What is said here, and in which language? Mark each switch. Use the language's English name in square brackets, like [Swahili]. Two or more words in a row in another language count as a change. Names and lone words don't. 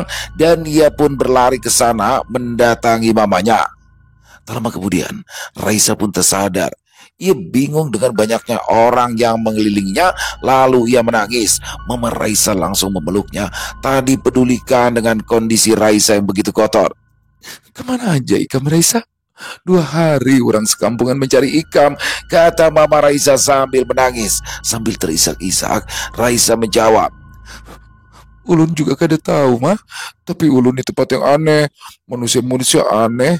[Indonesian] Dan ia pun berlari ke sana mendatangi mamanya. Tak lama kemudian, Raisa pun tersadar. Ia bingung dengan banyaknya orang yang mengelilinginya, lalu ia menangis. Mama Raisa langsung memeluknya, tak dipedulikan dengan kondisi Raisa yang begitu kotor. [Banjar] Kemana aja Ikam Raisa? 2 hari orang sekampungan mencari Ikam, [Indonesian] kata Mama Raisa sambil menangis. Sambil terisak-isak, Raisa menjawab, [Banjar] ulun juga kada tahu mah, tapi ulun di tempat yang aneh. [Indonesian] Manusia-manusia aneh.